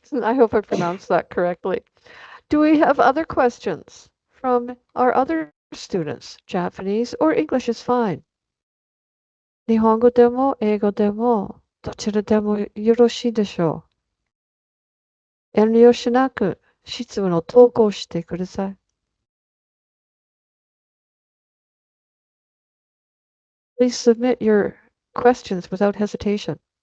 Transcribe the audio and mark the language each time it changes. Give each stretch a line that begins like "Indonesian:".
English: I hope I pronounced that correctly. Do we have other questions from our other students? Japanese or English is fine.
Japanese: 日本語でも英語でもどちらでもよろしいでしょう。遠慮しなく質問を投稿してください。
English: Please submit your questions without hesitation.